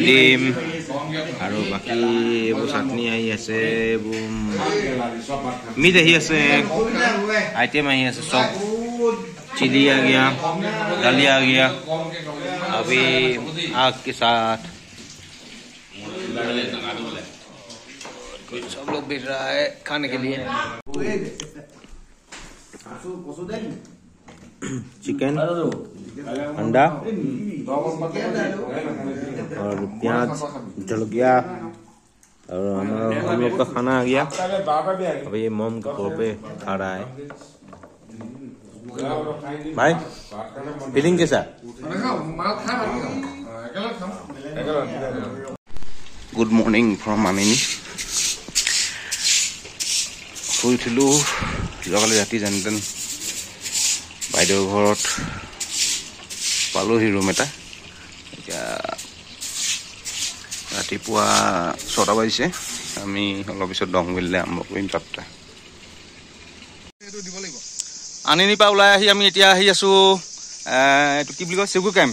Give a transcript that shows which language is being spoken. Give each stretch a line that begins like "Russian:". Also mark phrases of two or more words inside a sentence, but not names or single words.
Assamese: ডিম আৰু বাকী এইবোৰ চাটনি আহি আছে এইবোৰ মিট আহি আছে আইটেম আহি আছে চব
Hindi: चिली आ गया, दलिया आ गया। अभी आग के साथ सब लोग बैठ रहा है खाने के लिए। चिकन, अंडा और प्याज, जलगिया और हम लोग का खाना आ गया। अभी ये मोम का पे खा रहा है। भाई फीलिंग कैसा?
English: good morning from Mamini.
Assamese: শুই উঠিলোঁ যোৱাকালি ৰাতি যেনতেন বাইদেউৰ ঘৰত পালোহি ৰুম এটা। এতিয়া ৰাতিপুৱা 6টা বাজিছে। আমি অলপ পিছত দংগুলিলৈ আৰম্ভ কৰিম যাত্ৰা। আনিনি পৰা ওলাই আহি আমি এতিয়া আহি আছোঁ এইটো কি বুলি কয় চিগু কেম্প।